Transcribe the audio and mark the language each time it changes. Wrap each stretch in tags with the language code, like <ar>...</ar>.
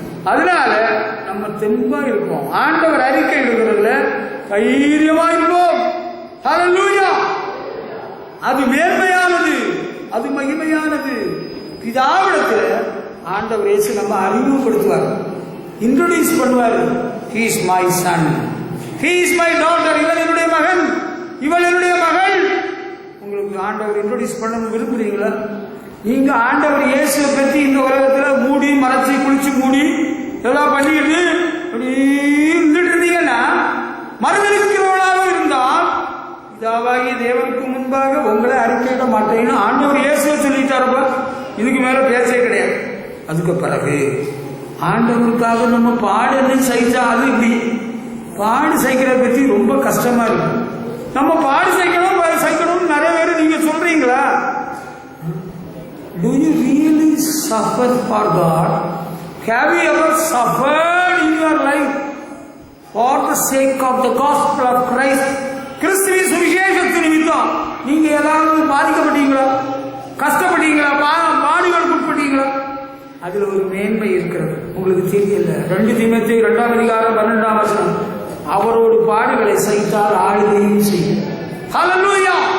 <ta>அதனால நம்ம தெம்பா இருப்போம். ஆண்டவர் அறிக்கை எடுக்கிறதுல தைரியமா இருப்போம். ஹல்லேலூயா. அது மேன்மையானது, அது மகிமையானது. பிதாவிடத்துல ஆண்டவர் இயேசு நம்ம அறிமுகப்படுத்துவார், இன்ட்ரோடியூஸ் பண்ணுவார்.</ta> <en>He is my son, he is my daughter.</en> <ta>இவள் என்னுடைய மகன், இவள் என்னுடைய மகள். உங்களுக்கு ஆண்டவர் இன்ட்ரோடியூஸ் பண்ண விரும்புறீங்களா? நீங்க ஆண்டவர் இயேசுவை பற்றி இந்த உலகத்துல மூடி மறைச்சி குளிச்சு மூடி எல்லாம் பண்ணிட்டு அப்படி இருந்துட்டு இருந்தீங்கன்னா, மறுதலிக்கிறவளாக இருந்தால் பிதாவாகிய தேவனுக்கு முன்பாக உங்களை அறிக்கையிட மாட்டேன்னு ஆண்டவர் இயேசுவை சொல்லிட்டாருப்பா. இதுக்கு மேல பேச்சே கிடையாது. அதுக்கு பிறகு ஆண்டவருக்காக நம்ம பாடு சைச்சா, அது இப்படி பாடு சைக்கிறத பற்றி ரொம்ப கஷ்டமா இருக்கு. நம்ம பாடு சைக்கணும் நிறைய பேர் நீங்க சொல்றீங்களா?</ta> <en>Do you really suffer for God? Have you ever suffered in your life for the sake of the gospel of Christ?</en> <ta>கிறிஸ்துவின் சுவிசேஷத்து நிமித்தம் நீங்க ஏதாவது பாதிக்கப்பட்டீங்களா? கஷ்டப்பட்டீங்களா? பாடுகளுக்கு உட்பட்டீங்களா? அதுல ஒரு மேன்மை இருக்கிறது, உங்களுக்கு தெரியல. 2 தீமோத்தேயு 2ஆம் அதிகாரம் 12ஆம் வசனம், அவரோடு பாடுகளை சகித்தால் ஆளுகையும் செய்யும். ஹல்லேலூயா.</ta>